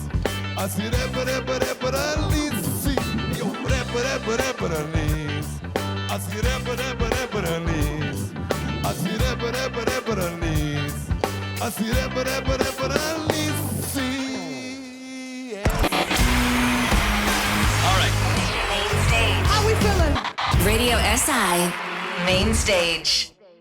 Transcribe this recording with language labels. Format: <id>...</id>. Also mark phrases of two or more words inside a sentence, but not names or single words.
<sl>A si reper ali nis. Jo, reper ali nis. A si reper ali nis. A si reper ali nis. A si reper ali nis.</sl> <en>Main Stage. How we feeling? Radio SI Main Stage.</en>